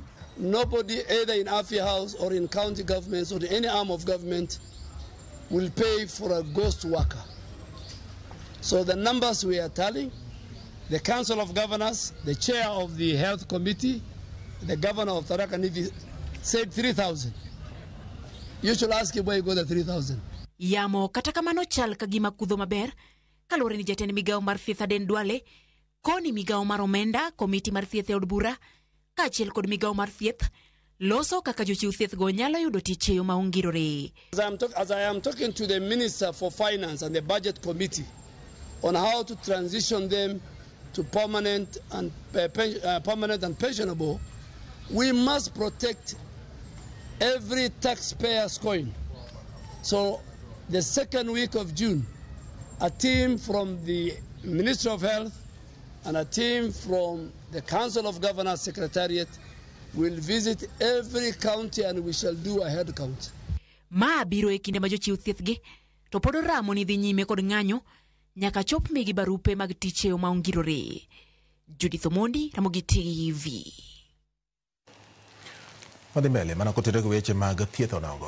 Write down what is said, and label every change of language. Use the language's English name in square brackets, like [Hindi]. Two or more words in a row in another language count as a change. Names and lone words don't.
[English] Nobody, either in Afia House or in county governments or in any arm of government, will pay for a ghost worker. So the numbers we are telling, the Council of Governors, the chair of the Health Committee, the governor of Tharaka Nithi said 3,000. You should ask him where you got the 3,000. [Luo (Kenya and Tanzania)] Yamo kata kamano chal kagima kudho maber kaluwore ni jatend migawo mar thieth Aden Duale koni migawo mar omenda komiti mar thieth e od bura kaachiel kod migawo mar thieth loso kaka jochiw thieth go nyalo yudo tich e yo ma ongirore. [English] As I am talking to the Minister for Finance and the Budget Committee on how to transition them to permanent and pensionable, we must protect every taxpayer's coin. So the second week of June, a team from the Ministry of Health and a team from the Council of Governors Secretariat will visit every county and we shall do a head count. [Luo (Kenya and Tanzania)] Ma biro e kinde ma jochiw thieth gi to pod ramo ni dhi nyime kod ng'anyo nyaka chop migi barupe mag tich e yo ma ongirore. Judith Omondi, Ramogi TV. Wadhi mbele mana kotere go weche mag thieth onogo.